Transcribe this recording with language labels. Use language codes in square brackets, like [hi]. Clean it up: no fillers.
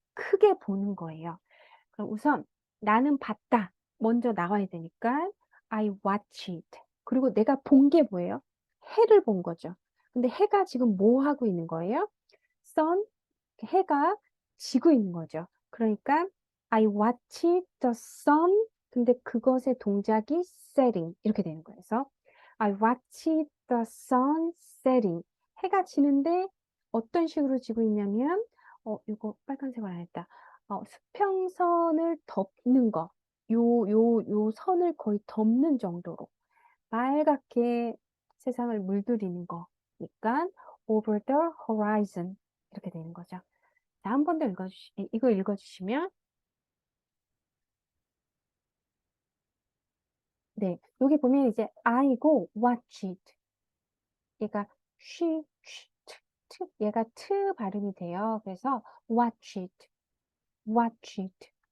[ko] 크게 보는 거예요. 그럼 우선 나는 봤다. 먼저 나와야 되니까 [en] I watch it. [ko] 그리고 내가 본 게 뭐예요? 해를 본 거죠. 근데 해가 지금 뭐 하고 있는 거예요? sun, 해가 지고 있는 거죠. 그러니까 [en] I watch the sun. [ko] 근데 그것의 동작이 setting 이렇게 되는 거예요. 그래서 [en] I watch the sun setting. [ko] 해가 지는데 어떤 식으로 지고 있냐면 이거 빨간색으로 안 했다. 수평선을 덮는 거. 요 선을 거의 덮는 정도로 빨갛게 세상을 물들이는 거니까 [en] over the horizon [ko] 이렇게 되는 거죠. 자, 한 번 더 이거 읽어주시면 네, 여기 보면 이제 I고 watch it. 얘가 she 얘가 트 발음이 돼요. 그래서 [en] watch it, watch it.